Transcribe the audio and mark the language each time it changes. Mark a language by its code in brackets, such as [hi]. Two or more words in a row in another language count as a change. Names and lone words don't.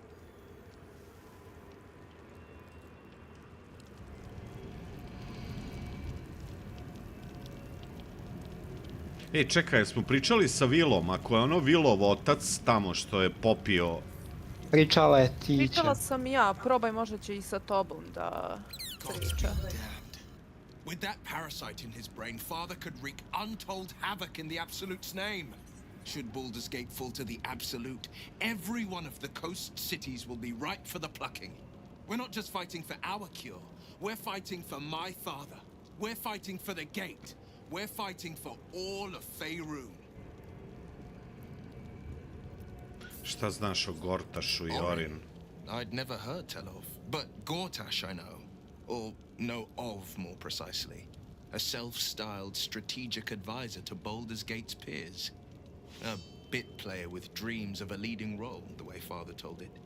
[sr] Čekaj, smo pričali sa Vilom, ako je ono Vilov otac tamo što je popio... Pričala je Tića. Pričala sam ja, probaj, možda će i sa tobom da priča. [en] With that parasite in his brain, Father could wreak untold havoc in the Absolute's name. Should Baldur's Gate fall to the Absolute, every one of the coast cities will be ripe for the plucking. We're not just fighting for our cure, we're fighting for my father. We're fighting for the Gate. We're fighting for all of Faerun. [sr] Šta znaš o Gortašu i Orin? [en] I'd never heard tell of, but Gortash I know. Or know of, more precisely. A self-styled strategic advisor to Baldur's Gate's peers. A bit player with dreams of a leading role, the way Father told it.